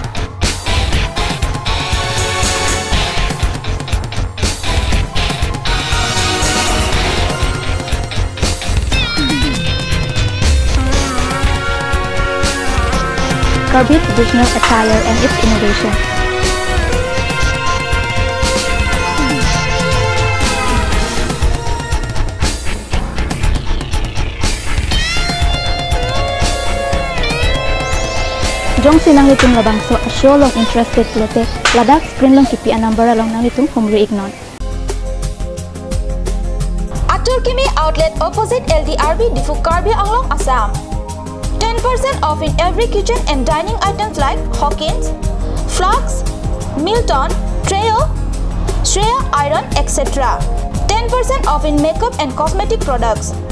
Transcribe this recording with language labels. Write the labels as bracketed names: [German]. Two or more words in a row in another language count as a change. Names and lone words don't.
[English] Kirby traditional attire and its innovation. [Karbi] Jong sinang itong labangso a show long interested lote ladak screen long kipi number along nang itong humri ignon. [English] Aturkimi outlet opposite LDRB Difu Kirby Anglong Assam. 10% off in every kitchen and dining items like Hawkins, Flax, Milton, Treo, Shreya Iron, etc. 10% off in makeup and cosmetic products.